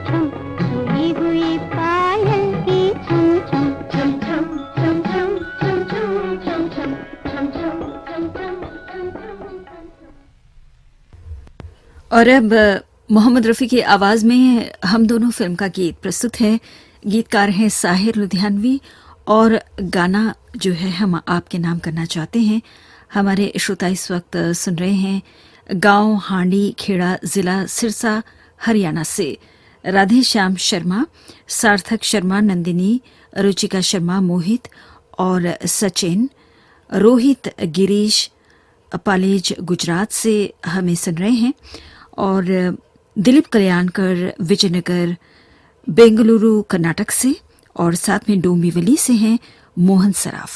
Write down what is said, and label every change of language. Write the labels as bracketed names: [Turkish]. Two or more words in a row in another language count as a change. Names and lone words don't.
[Hindi] छम, सोई हुई पायल की छम छम, छम छम छम छम छम छम छम छम, छम छम छम छम छम छम। और अब मोहम्मद रफ़ी की आवाज़ में हम दोनों फिल्म का गीत प्रस्तुत है। गीतकार हैं साहिर लुधियानवी और गाना जो है हम आपके नाम करना चाहते हैं। हमारे श्रोता इस वक्त सुन रहे हैं गांव हांडी खेड़ा, जिला सिरसा, हरियाणा से राधे श्याम शर्मा, सार्थक शर्मा, नंदिनी, रुचिका शर्मा, मोहित और सचिन, रोहित, गिरीश पालेज गुजरात से हमें सुन रहे हैं और दिलीप कल्याणकर विजयनगर बेंगलुरु कर्नाटक से और साथ में डोंबिवली से हैं मोहन सराफ।